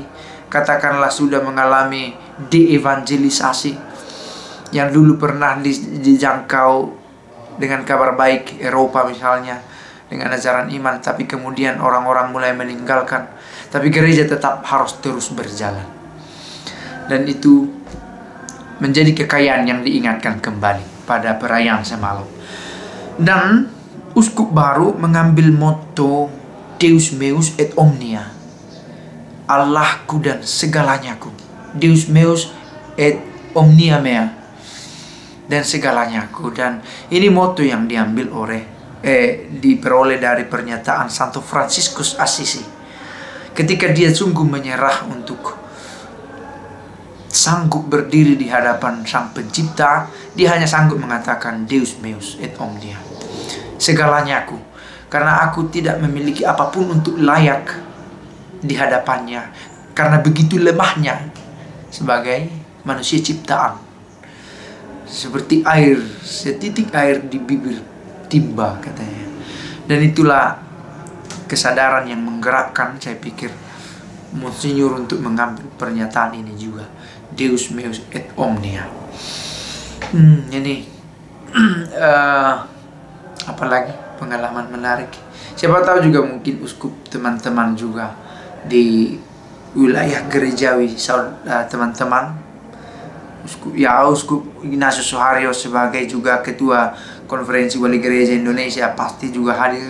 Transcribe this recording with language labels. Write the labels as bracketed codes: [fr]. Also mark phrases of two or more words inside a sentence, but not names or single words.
[id] Katakanlah sudah mengalami de-evangelisasi, yang dulu pernah dijangkau dengan kabar baik Eropa misalnya, dengan ajaran iman, tapi kemudian orang-orang mulai meninggalkan. Tapi gereja tetap harus terus berjalan. Dan itu menjadi kekayaan yang diingatkan kembali pada perayaan semalam. Dan uskup baru mengambil moto [la] Deus meus et omnia, [id] Allahku dan segalanyaku. [la] Deus meus et omnia mea, [id] dan segalanyaku. Dan ini moto yang diambil diperoleh dari pernyataan Santo Fransiskus Assisi ketika dia sungguh menyerah untuk sanggup berdiri di hadapan Sang Pencipta. Dia hanya sanggup mengatakan [la] Deus meus et omnia, [id] segalanyaku, karena aku tidak memiliki apapun untuk layak di hadapannya, karena begitu lemahnya sebagai manusia ciptaan. Seperti air, setitik air di bibir timba, katanya. Dan itulah kesadaran yang menggerakkan, saya pikir, Monsinyur untuk mengambil pernyataan ini juga, [la] Deus meus et omnia. [id] Ini apalagi pengalaman menarik. Siapa tahu juga mungkin uskup teman-teman juga di wilayah gerejawi, teman-teman, Uskup Ignatius Suharyo sebagai juga ketua Konferensi Wali Gereja Indonesia pasti juga hadir.